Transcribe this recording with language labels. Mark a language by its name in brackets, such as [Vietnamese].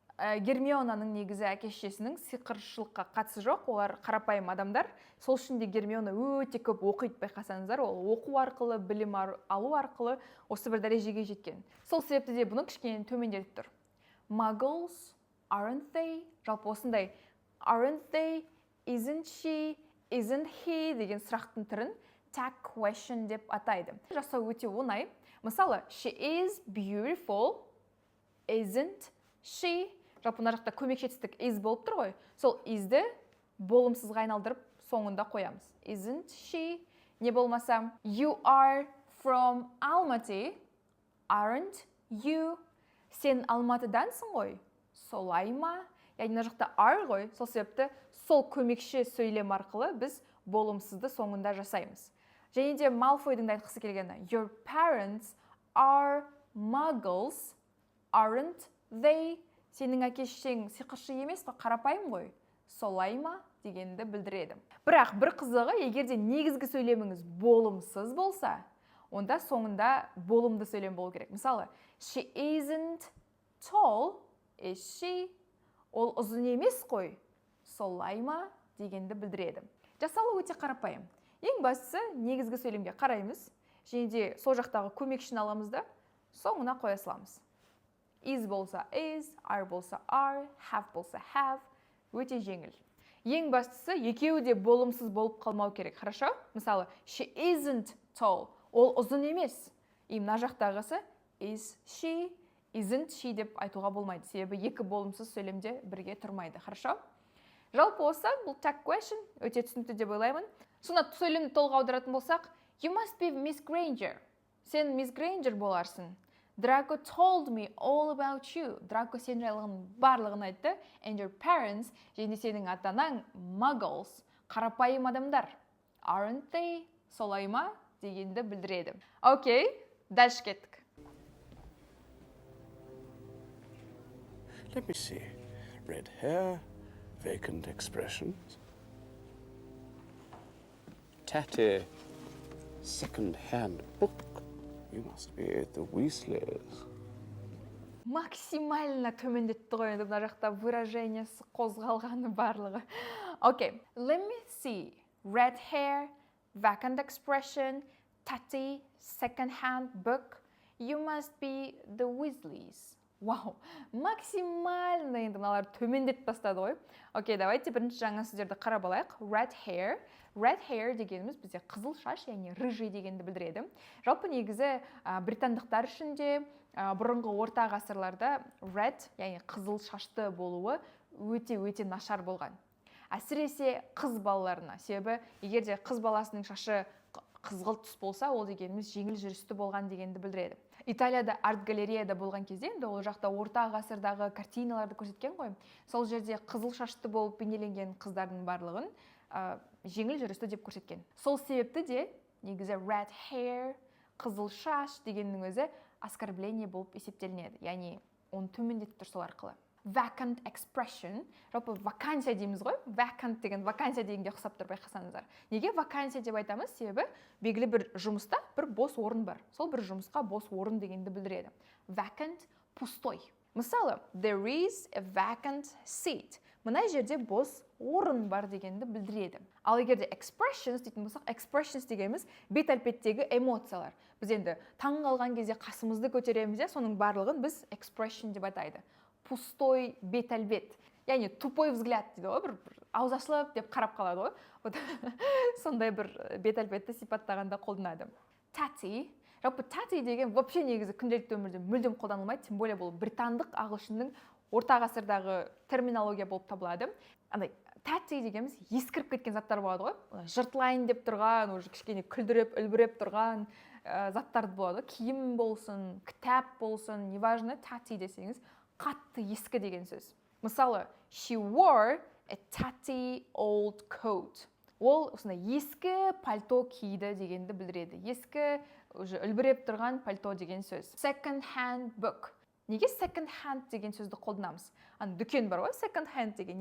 [Kazakh] Гермионаның негізі әке-шешесінің сиқыршылыққа қатысы жоқ, олар қарапайым адамдар. Сол үшін де Гермиона өте көп оқиды, байқасаңыздар, ол оқу арқылы, білім алу арқылы осы бір дәрежеге жеткен. Сол себепті де бұны кішкене төмендетіп тұр. [English] Muggles, aren't they? [Kazakh] Жалпы осындай aren't they, isn't she, isn't he деген сұрақтың түрін tag question деп атайды. Жасау өте оңай. [English] Мысалы, she is beautiful, isn't she? [Kazakh] Жалпы мына жақта көмекші етістік is болып тұр ғой. Сол is'ді болымсызға айналдырып соңында қоямыз. [English] Isn't she? Не болмаса, you are from Almaty, aren't you? [Kazakh] Сен Алматыдансың ғой, солай ма? Яғни мына жақта are ғой, сол себепті сол көмекші сөйлем арқылы біз болымсызды соңында жасаймыз. Және де Малфойдың да айтқысы келгені, [English] your parents are muggles, aren't they? [Kazakh] Сенің әке-шешең сиқыршы емес пе, қарапайым ғой, солай ма дегенді білдіреді. Бірақ бір қызығы, егер де негізгі сөйлеміңіз болымсыз болса, онда соңында болымды сөйлем болу керек. [English] Мысалы, she isn't tall, is she? [Kazakh] Ол ұзын емес қой, солай ма дегенді білдіреді. Жасалу өте қарапайым. Ең бастысы негізгі сөйлемге қараймыз, және де сол жақтағы көмекшіні аламыз да соңына қоя саламыз. Is болса is, are болса are, have болса have, өте жеңіл. Ең бастысы екеуі де болымсыз болып қалмау керек, хорошо? Мысалы, [English] she isn't tall, [Kazakh] ол ұзын емес. Мына жақтағысы is she, isn't she деп айтуға болмайды. Себебі екі болымсыз сөйлемде бірге тұрмайды, хорошо? Жалпы осы бұл tag question өте түсінікті деп ойлаймын. Сонда сөйлемді толық аударатын болсақ, [English] you must be Miss Granger. [Kazakh] Сен Miss Granger боларсың. [English] Draco told me all about you. [Kazakh] Draco сен жайлығын барлығын айтты. [English] And your parents, [Kazakh] және сенің ата-анаң muggles, қарапайым адамдар. [English] Aren't they? [Kazakh] Солай ма? Дегенді білдіреді. Окей, [Russian] дальше [Kazakh] кеттік. [English] Let me see. Red hair, vacant expressions. Tatty, second-hand book. You must be the Weasleys. [Kazakh] Максимально төмендетті ғой, енді мына жақта выражениесі қозғалғаны барлығы. [English] Окей, let me see. Red hair, vacant expression, tatty, second-hand book. You must be the Weasleys. [Kazakh] Вау, максимально енді мыналар төмендетіп тастады ғой. Окей, давайте бірінші жаңа сөздерді қарап алайық. [English] Red hair. [Kazakh] Red hair дегеніміз бізде қызыл шаш, яғни рыжий дегенді білдіреді. Жалпы негізі британдықтар үшін де бұрынғы орта ғасырларда red, яғни қызыл шашты болуы өте нашар болған. Әсіресе қыз балаларына. Себебі егер де қыз баласының шашы қызғылт түс болса, ол дегеніміз жеңіл жүрісті болған дегенді білдіреді. Италияда арт-галереяда болған кезде, енді ол жақта орта ғасырдағы картиналарды көрсеткен ғой. Сол жерде қызыл шашты болып бейнеленген қыздардың барлығын жеңіл жүрісті деп көрсеткен. Сол себепті де негізі red hair, қызыл шаш дегеннің өзі оскорбление болып есептелінеді. Яғни оны төмендетіп тұр сол арқылы. Vacant expression, жалпы вакансия дейміз ғой. Vacant деген вакансия дегенге ұқсап тұр, байқасаңыздар. Неге вакансия деп айтамыз? Себебі белгілі бір жұмыста бір бос орын бар. Сол бір жұмысқа бос орын дегенді білдіреді. [Russian] Vacant, пустой. [English] Мысалы, there is a vacant seat. [Kazakh] Мына жерде бос орын бар дегенді білдіреді. Ал егерде expressions дейтін болсақ, expressions дегеніміз бет әлпеттегі эмоциялар. Біз енді таң қалған кезде қасымызды көтереміз, соның барлығын біз expression деп атайды. Пустой бет әлбет. Яғни [Russian] тупой взгляд [Kazakh] дейді ғой, бір ауыз ашылып деп қарап қалады ғой. Сондай бір бет әлбетті сипаттағанда қолданады. [English] Tatty. [Kazakh] Жалпы tatty деген вообще негізі күнделікті өмірде мүлдем қолданылмайды, тем более бұл британдық ағылшынның орта ғасырдағы терминология болып табылады. Андай tatty дегеніміз ескіріп кеткен заттар болады ғой. Жыртылайын деп тұрған, уже кішкене күлдіреп, үлбіреп тұрған заттар болады. Киім болсын, кітап болсын, неважно, tatty десеңіз, қатты ескі деген сөз. [English] Мысалы, she wore a tatty old coat. [Kazakh] Ол осындай ескі пальто киді дегенді білдіреді. Ескі, уже үлбіреп тұрған пальто деген сөз. [English] Second hand book. [Kazakh] Неге second hand деген сөзді қолданамыз? Дүкен бар ғой, second hand деген.